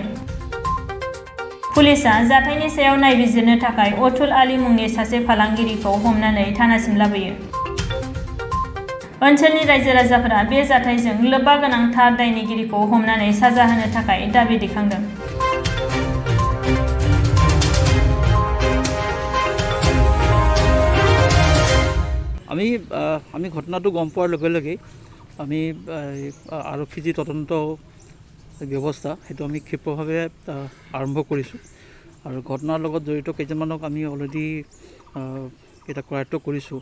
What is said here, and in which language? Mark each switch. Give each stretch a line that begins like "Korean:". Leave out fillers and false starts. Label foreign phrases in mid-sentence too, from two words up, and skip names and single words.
Bodo: पुलिसआ जाथायनि सायाव नायबिजिरनो थाखाय अतुल आली मुंनि सासे फालांगिरिखौ हमनानै थानासिम लाबोयो। ओनसोलनि रायजो राजाफोरा बे जाथायजों लोब्बा गोनां थार दायनिगिरिखौ हमनानै साजा होनो थाखाय दाबि दैखांदों।
Assamese: আমি ঘটনাটো গম পোৱাৰ লগে লগে আমি আৰক্ষী যি তদন্ত ব্যৱস্থা সেইটো আমি ক্ষিপ্ৰভাৱে আৰম্ভ কৰিছোঁ আৰু ঘটনাৰ লগত জড়িত কেইজনমানক আমি অলৰেডি এটা কৰায়ত্ব কৰিছোঁ।